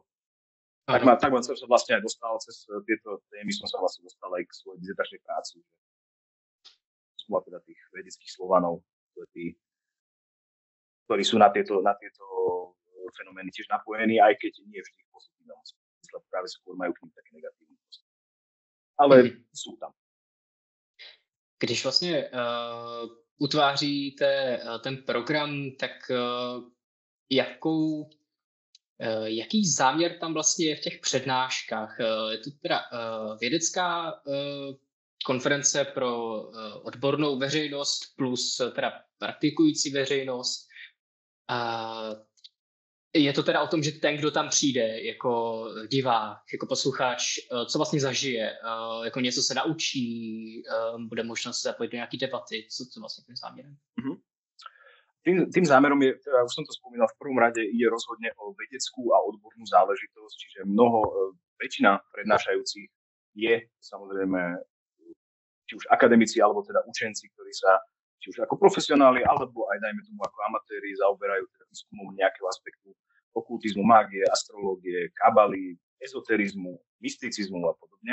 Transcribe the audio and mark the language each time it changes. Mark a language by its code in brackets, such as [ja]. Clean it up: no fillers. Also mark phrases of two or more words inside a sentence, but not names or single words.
[sk] Tak ma som sa vlastne aj dostal cez tieto témy, som sa vlastne dostal aj k svojej dizertačnej práci. Som mal teda tých vedeckých Slovanov, ktorí sú na tieto fenomény tiež napojení, aj keď nie vždy v pozitívnom zmysle, práve skôr majú k nim také negatívne postavy. Ale sú tam. [cs] Když vlastně utváříte ten program, tak jaký záměr tam vlastně je v těch přednáškách? Je to teda vědecká konference pro odbornou veřejnost plus teda praktikující veřejnost. Je to teda o tom, že ten, kdo tam přijde jako divák, jako posluchač, co vlastně zažije, jako něco se naučí, bude možnost se zapojit do nějaké debaty, co vlastně tím záměrem? [sk] Tým zámerom je, teda už som to spomínal, v prvom rade ide rozhodne o vedeckú a odbornú záležitosť, čiže väčšina prednášajúcich je samozrejme či už akademici, alebo teda učenci, ktorí sa či už ako profesionáli, alebo aj dajme tomu ako amatéri zaoberajú teda výskumom nejakého aspektu okultizmu, mágie, astrológie, kabaly, ezoterizmu, mysticizmu a podobne.